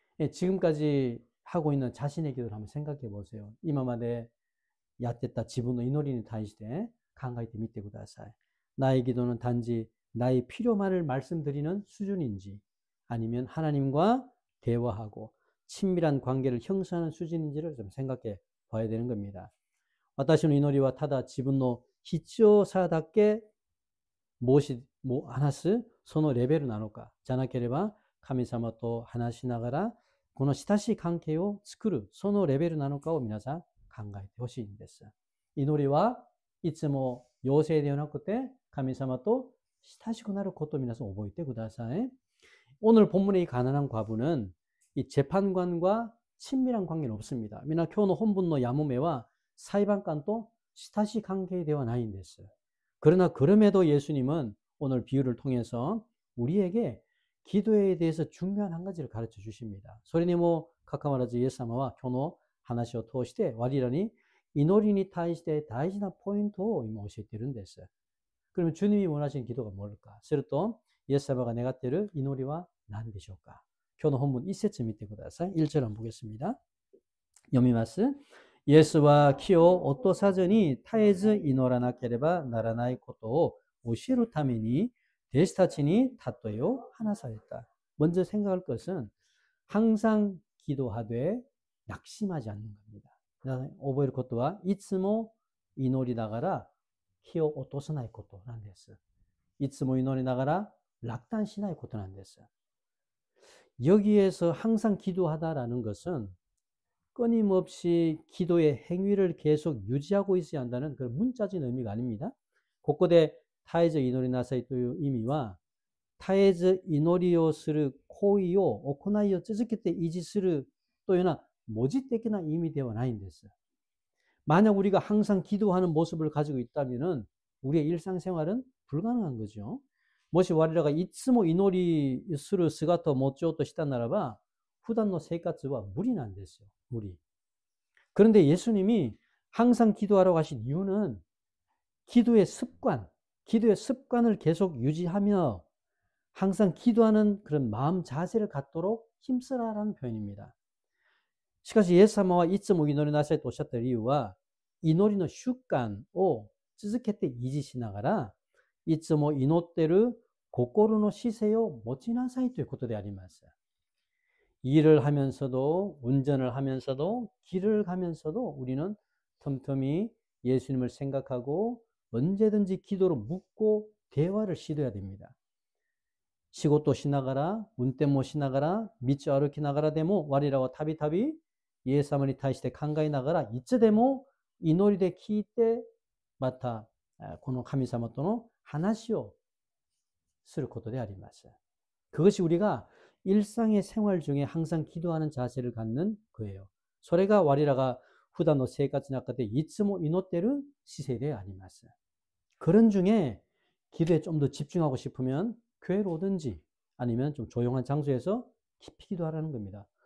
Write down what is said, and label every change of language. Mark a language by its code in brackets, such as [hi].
[ko] 지금까지 하고 있는 자신의 기도를 한번 생각해 보세요. [ja] 今までやってた自分の祈りに対して考えてみてください。 [ko] 나의 기도는 단지 나의 필요만을 말씀드리는 수준인지 아니면 하나님과 대화하고 친밀한 관계를 형성하는 수준인지를 좀 생각해 봐야 되는 겁니다. [ja] 私の祈りはただ自分の必要さだけ話すそのレベルなのかじゃなければ神様と話しながらこの親しい関係を作るそのレベルなのかを皆さん考えてほしいんです。祈りはいつも要請ではなくて神様と親しくなることを皆さん覚えてください。 [ko] 오늘 본문의 이 가난한 과부는 이 재판관과 친밀한 관계는 없습니다. [ja] みんな今日の本文のやもめは裁判官と親しい関係ではないんです。 [ko] 그러나 그럼에도 예수님은 오늘 비유를 통해서 우리에게 기도에 대해서 중요한 한 가지를 가르쳐 주십니다. [ja] それにもかかわらずイエス様は今日の話を通して我らに祈りに対して大事なポイントを今教えているんです。 [ko] 그러면 주님이 원하시는 기도가 뭘까? [ja] するとイエス様が願っている祈りは何でしょうか? 今日の本文1節見てください。 [ko] 1절 한번 보겠습니다. [ja] 読みます。イエスは気を落とさずに絶えず祈らなければならないことを教えるために弟子たちに例えを話された. [ko] 먼저 생각할 것은 항상 기도하되 낙심하지 않는 겁니다. [ja] 覚えることは、いつも祈りながら気を落とさないことなんです。いつも祈りながら落胆しないことなんです。 [ko] 여기에서 항상 기도하다라는 것은 끊임없이 기도의 행위를 계속 유지하고 있어야 한다는 그런 문자적인 의미가 아닙니다. 곳곳에 타에즈 이노리 나사이 [ja] という意味は絶えず祈りをする行為を行いを続けて維持するというような文字的な意味ではないんです。 [ko] 만약 우리가 항상 기도하는 모습을 가지고 있다면 우리의 일상생활은 불가능한 거죠. [ja] もし我らがいつも祈りする姿を持ちようとしたならば普段の生活は無理なんですよ. [ko] 무리. 그런데 예수님이 항상 기도하라고 하신 이유는 기도의 습관을 계속 유지하며 항상 기도하는 그런 마음 자세를 갖도록 힘쓰라라는 표현입니다. [ja] しかしイエス様はいつも祈りなさいとおっしゃった理由は、祈りの習慣を続けて維持しながら、いつも祈っている心の姿勢を持ちなさいということであります。 [ko] 일을 하면서도, 운전을 하면서도, 길을 가면서도 우리는 틈틈이 예수님을 생각하고 언제든지 기도로 묻고 대화를 시도해야 됩니다. [ja] 仕事しながら、運転もしながら、道を歩きながらでも、我らはたびたびイエス様に対して考えながら、いつでも祈りで聞いて、また、この神様との話をすることであります。 [ko] 그것이 우리가 일상의 생활 중에 항상 기도하는 자세를 갖는 거예요. [ja] それが我らが普段の生活の中でいつも祈っている姿勢であります。 [ko] 그런 중에 기도에 좀 더 집중하고 싶으면 교회로 오든지 아니면 좀 조용한 장소에서 깊이 기도하라는 겁니다.